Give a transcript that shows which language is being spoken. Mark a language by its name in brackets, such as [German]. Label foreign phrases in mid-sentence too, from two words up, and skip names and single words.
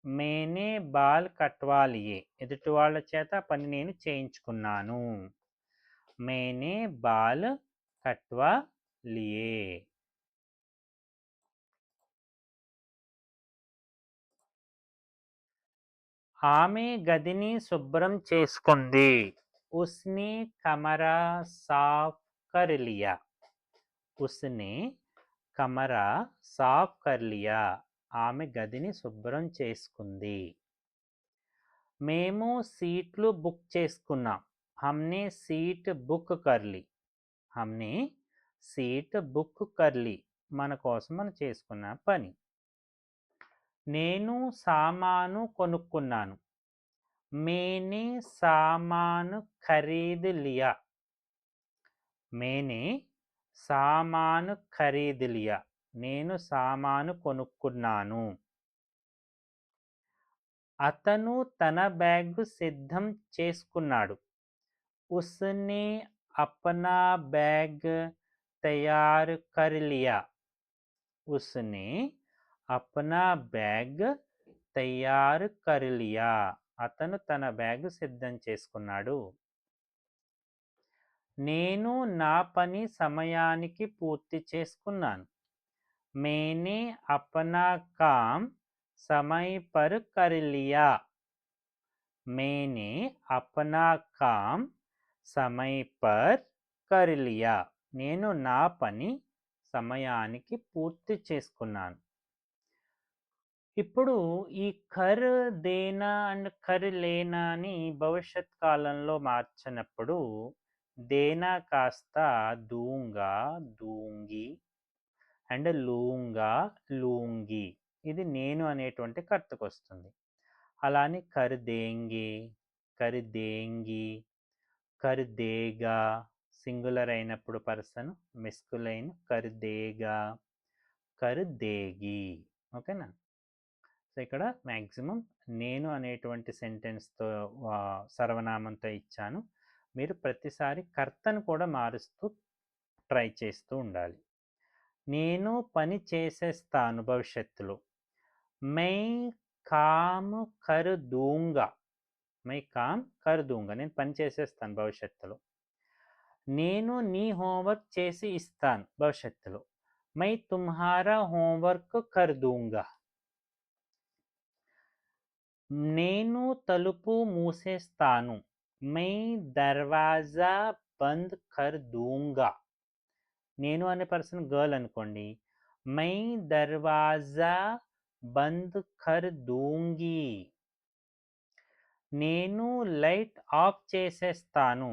[Hindi] मैंने बाल कटवा लिये. [Telugu] ఎదుటి వాళ్ళ చేత పని నేను చేయించుకున్నాను. [Hindi] मैंने बाल कटवा लिये. [Telugu] ఆమె గదిని శుభ్రం చేసుకుంది. [Hindi] उसने कमरा साफ़ कर लिया. उसने कमरा साफ़ कर लिया. [Telugu] ఆమె గదిని శుభ్రం చేసుకుంది. మేము సీట్లు బుక్ చేసుకున్నాం. [Hindi] हमने सीट बुक कर ली। हमने सीट बुक कर ली. [Telugu] మన కోసం మనం చేసుకున్న పని. నేను సామాను కొనుక్కున్నాను. [Hindi] मैंने सामान ख़रीद लिया. मैंने सामान ख़रीद लिया. [Telugu] నేను సామాను కొనుక్కున్నాను. అతను తన బ్యాగ్ సిద్ధం చేసుకున్నాడు. [Hindi] उसने अपना बैग तैयार कर लिया. उसने अपना बैग तैयार कर लिया. [Telugu] అతను తన బ్యాగ్ సిద్ధం చేసుకున్నాడు. నేను నా పని సమయానికి పూర్తి చేసుకున్నాను. [Hindi] मैंने अपना काम समय पर कर लिया. मैंने अपना काम समय पर कर लिया. [Telugu] నేను నా పని సమయానికి పూర్తి చేసుకున్నాను. ఇప్పుడు ఈ [Hindi] कर देना [Telugu] అండ్ [Hindi] कर लेना [Telugu] అని భవిష్యత్ కాలంలో మార్చినప్పుడు దేనా కాస్త [Hindi] दूँगा, दूँगी [Telugu] అండ్ [Hindi] लूँगा, लूँगी. [Telugu] ఇది నేను అనేటువంటి కర్తకు వస్తుంది. అలానే [Hindi] कर देंगे, कर देंगी, कर देगा. [Telugu] సింగులర్ అయినప్పుడు [English] person, masculine [Hindi] कर देगा, कर देगी. [Telugu] ఓకేనా? సో ఇక్కడ మ్యాక్సిమం నేను అనేటువంటి సెంటెన్స్తో సర్వనామంతో ఇచ్చాను. మీరు ప్రతిసారి కర్తను కూడా మారుస్తూ ట్రై చేస్తూ ఉండాలి. నేను పని చేసేస్తాను భవిష్యత్తులో. [Hindi] मैं काम कर दूँगा. मैं काम कर दूँगा. [Telugu] నేను పని చేసేస్తాను భవిష్యత్తులో. నేను నీ హోంవర్క్ చేసి ఇస్తాను భవిష్యత్తులో. [Hindi] मैं तुम्हारा होमवर्क कर दूँगा. [Telugu] నేను తలుపు మూసేస్తాను. [Hindi] मैं दरवाज़ा बंद कर दूँगा. [Telugu] నేను అనే [English] person girl [Telugu] అనుకోండి. [Hindi] मैं दरवाज़ा बंद कर दूँगी. [Telugu] నేను [English] light off [Telugu] చేసేస్తాను.